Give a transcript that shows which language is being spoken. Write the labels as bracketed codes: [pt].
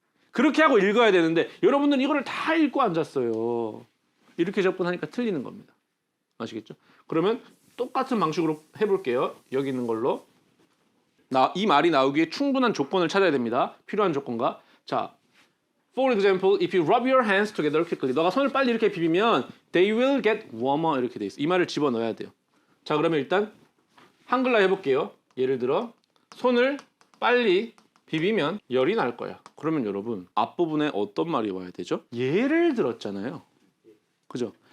[ko] 그렇게 하고 읽어야 되는데 여러분들은 이거를 다 읽고 앉았어요. 이렇게 접근하니까 틀리는 겁니다. 아시겠죠? 그러면 똑같은 방식으로 해볼게요. 여기 있는 걸로. 이 말이 나오기에 충분한 조건을 찾아야 됩니다. 필요한 조건과. [en] 자, for example, if you rub your hands together quickly. [ko] 너가 손을 빨리 이렇게 비비면 [en] they will get warmer [ko] 이렇게 돼 있어. 이 말을 집어넣어야 돼요. 자, 그러면 일단 한글로 해볼게요. 예를 들어 손을 빨리 비비면 열이 날 거야. 그러면 여러분 앞부분에 어떤 말이 와야 되죠? 예를 들었잖아요. 그죠?